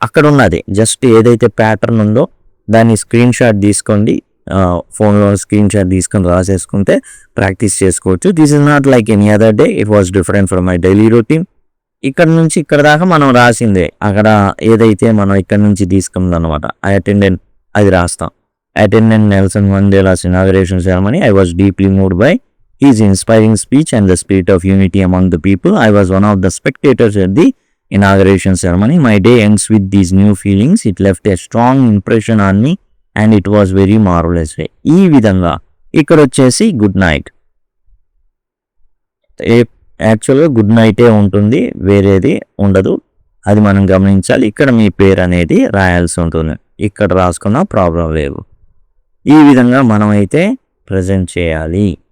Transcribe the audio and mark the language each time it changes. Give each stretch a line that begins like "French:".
Telugu: అక్కడ ఉన్నది జస్ట్ ఏదైతే ప్యాటర్న్ ఉందో దాన్ని స్క్రీన్ షాట్ తీసుకోండి, ఫోన్లో స్క్రీన్ షాట్ తీసుకొని రాసేసుకుంటే ప్రాక్టీస్ చేసుకోవచ్చు.
English: This is not like any other day, it was different from my daily routine.
Telugu: ఇక్కడ నుంచి ఇక్కడ దాకా మనం రాసిందే, అక్కడ ఏదైతే మనం ఇక్కడ నుంచి తీసుకుందనమాట
English: I attended
Telugu: అది రాస్తాం.
English: attended Nelson Mandela's inauguration ceremony. I was deeply moved by his inspiring speech and the spirit of unity among the people. I was one of the spectators at the inauguration ceremony. My day ends with these new feelings. It left a strong impression on me and it was very marvelous day.
Telugu: ఈ విధంగా ఇక్కడ వచ్చేసి good night, యాక్చువల్గా good నైటే ఉంటుంది, వేరేది ఉండదు, అది మనం గమనించాలి. ఇక్కడ మీ పేరు అనేది రాయాల్సి ఉంటుంది, ఇక్కడ రాసుకున్న ప్రాబ్లం లేదు. ఈ విధంగా మనమైతే ప్రజెంట్ చేయాలి.